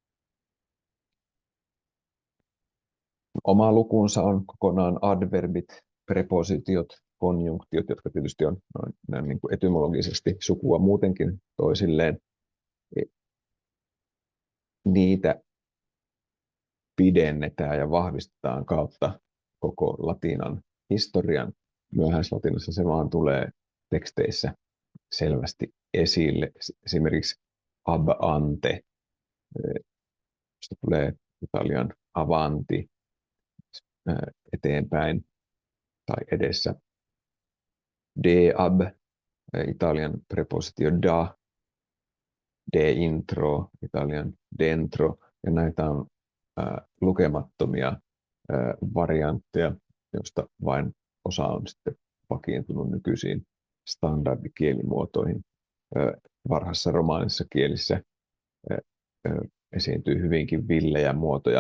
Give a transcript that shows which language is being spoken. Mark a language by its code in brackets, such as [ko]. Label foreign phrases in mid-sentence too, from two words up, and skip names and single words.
[fi] Oma lukunsa on kokonaan adverbit, prepositiot, konjunktiot, jotka tietysti on noin niin kuin etymologisesti sukua muutenkin toisilleen. Niitä pidennetään ja vahvistetaan kautta koko latinan historian. Myöhäislatinassa se vaan tulee teksteissä selvästi esille. [la] Esimerkiksi ab ante, [fi] josta tulee italian avanti, eteenpäin tai edessä. [la] De ab, [fi] italian prepositio da, [la] de intro, [fi] italian dentro, ja näitä on lukemattomia variantteja, joista vain osa on sitten vakiintunut nykyisiin standardikielimuotoihin. Varhaisessa romaanisessa kielissä esiintyy hyvinkin villejä muotoja.